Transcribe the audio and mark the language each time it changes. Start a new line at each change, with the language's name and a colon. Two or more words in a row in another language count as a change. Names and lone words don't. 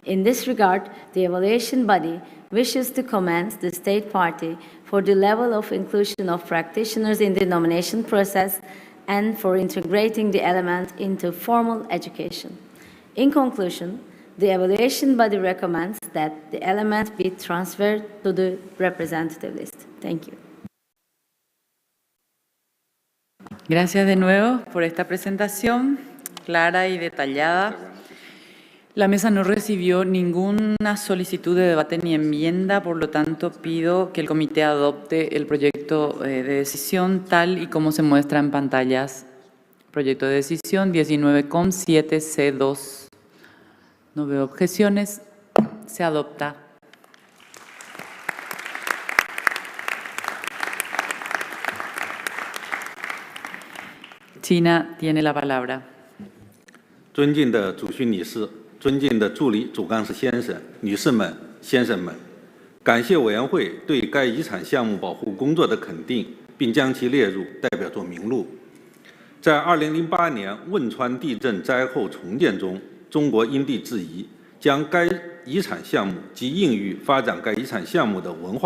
English: In this regard, the evaluation body wishes to commend the state party for the level of inclusion of practitioners in the nomination process and for integrating the element into formal education. In conclusion, the evaluation body recommends that the element be transferred to the representative list. Thank you.
Spanish: Gracias de nuevo por esta presentación clara y detallada. La mesa no recibió ninguna solicitud de debate ni enmienda, por lo tanto pido que el comité adopte el proyecto de decisión tal y como se muestra en pantallas. Proyecto de decisión 19,7C2. No veo objeciones. Se adopta. China tiene la palabra.
Chinese: 尊敬的主席理事，尊敬的助理主干事先生、女士们、先生们，感谢委员会对该遗产项目保护工作的肯定，并将其列入代表作名录。在2008年汶川地震灾后重建中，中国因地制宜，将该遗产项目及应予发展该遗产项目的文